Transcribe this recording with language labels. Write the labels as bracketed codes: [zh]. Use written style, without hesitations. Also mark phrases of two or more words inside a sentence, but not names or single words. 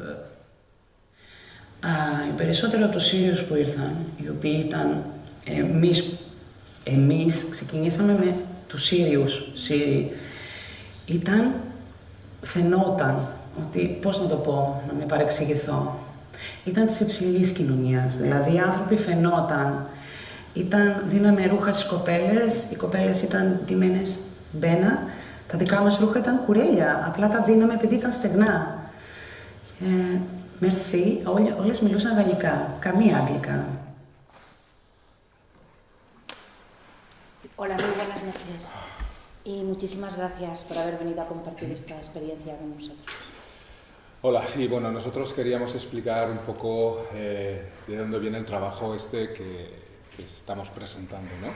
[el] Οι περισσότεροι από τους Σύριους που ήρθαν, οι οποίοι ήταν εμείς ξεκινήσαμε με τους Σύριοι, φαινόταν ότι, πώς να το πω, να μην παρεξηγηθώ, ήταν της υψηλής κοινωνίας, δηλαδή οι άνθρωποι φαινόταν, δίναμε ρούχα στις κοπέλες, οι κοπέλες ήταν ντυμένες μπένα, τα δικά μας ρούχα ήταν κουρέλια, απλά τα δίναμε επειδή ήταν στεγνά. Μερσή, όλες μιλούσαν γαλλικά, καμία αγγλικά. [es] Hola, muy buenas noches. Y muchísimas gracias por haber venido a compartir esta experiencia con nosotros. Hola, sí, bueno, nosotros queríamos explicar un poco de dónde viene el trabajo que estamos presentando, ¿no?